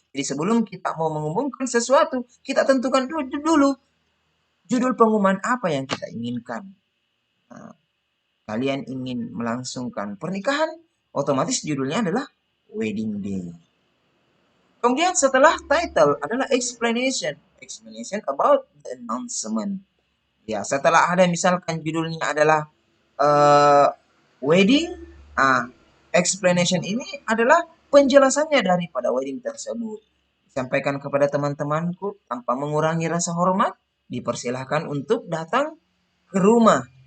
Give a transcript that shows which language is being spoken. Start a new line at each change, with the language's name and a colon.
Indonesian: Jadi sebelum kita mau mengumumkan sesuatu, kita tentukan dulu judul pengumuman apa yang kita inginkan. Nah, kalian ingin melangsungkan pernikahan, otomatis judulnya adalah wedding day. Kemudian setelah title adalah explanation.
English: Explanation about the announcement.
Indonesian: Ya, setelah ada misalkan judulnya adalah wedding, explanation ini adalah penjelasannya daripada wedding tersebut. Sampaikan kepada teman-temanku tanpa mengurangi rasa hormat, dipersilahkan untuk datang ke rumah.